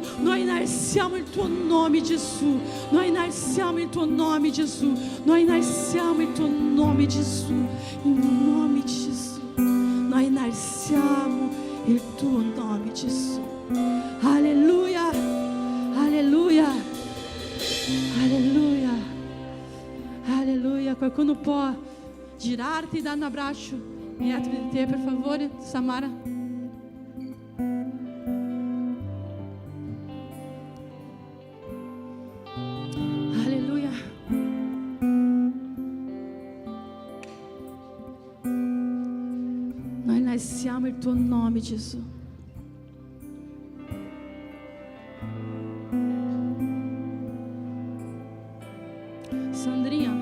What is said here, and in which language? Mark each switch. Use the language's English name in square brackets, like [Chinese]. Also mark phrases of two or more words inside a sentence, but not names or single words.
[Italian] Noi innalziamo il tuo nome Gesù, noi innalziamo il tuo nome Gesù, noi innalziamo il tuo nome Gesù, in nome di Gesù, noi innalziamo il tuo nome Gesù. Alleluia, alleluia, alleluia, alleluia. Qualcuno può girarti e [Portuguese] dar um abraço [Italian] dietro di te, per favore, Samara? Alleluia. Noi innalziamo il tuo nome, Gesù. Sandrinha.